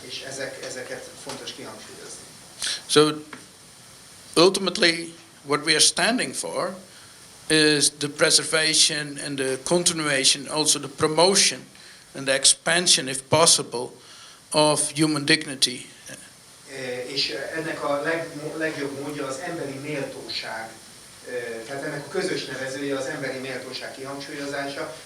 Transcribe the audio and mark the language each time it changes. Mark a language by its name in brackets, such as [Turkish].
[Hungarian] És ezeket fontos kihangsúlyozni. [English] So ultimately what we are standing for is the preservation and the continuation, also the promotion and the expansion, if possible, of human dignity. [Hungarian] És ennek a legjobb módja az emberi méltóság. Tehát ennek a közös nevezője az emberi méltóság kihangsúlyozása.